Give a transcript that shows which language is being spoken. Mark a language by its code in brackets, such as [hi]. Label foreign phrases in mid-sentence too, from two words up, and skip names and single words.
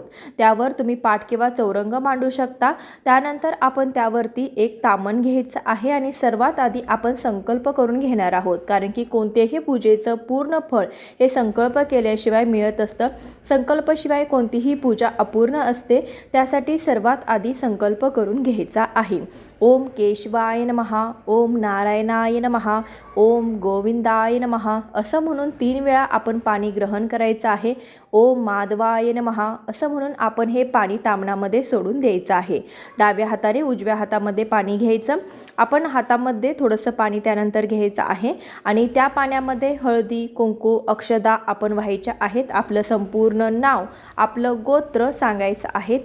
[mr] त्यावर तुम्ही पाट किंवा चौरंग मांडू शकता. त्यानंतर आपण त्यावरती एक तामण घ्यायचं आहे आणि सर्वात आधी आपण संकल्प करून घेणार आहोत, कारण की कोणत्याही पूजेचं पूर्ण फळ हे संकल्प केल्याशिवाय मिळत असतं. संकल्पाशिवाय कोणतीही पूजा अपूर्ण असते. त्यासाठी सर्वात आधी संकल्प करून घ्यायचा आहे. [sa] ओम केशवाय नमः, ओम नारायणाय नमः, ओम गोविंदाय नमः [mr] असं म्हणून 3 वेळा आपण पाणी ग्रहण करायचं आहे. [sa] ओम माधवाय नमः [mr] असं म्हणून आपण हे पाणी तामणामध्ये सोडून द्यायचं आहे. डाव्या हाताने उजव्या हातामध्ये पाणी घ्यायचं. आपण हातामध्ये थोडंसं पाणी त्यानंतर घ्यायचं आहे आणि त्या पाण्यामध्ये हळदी, कुंकू, अक्षदा आपण व्हायच्या आहेत. आपलं संपूर्ण नाव, आपलं गोत्र सांगायचं आहे.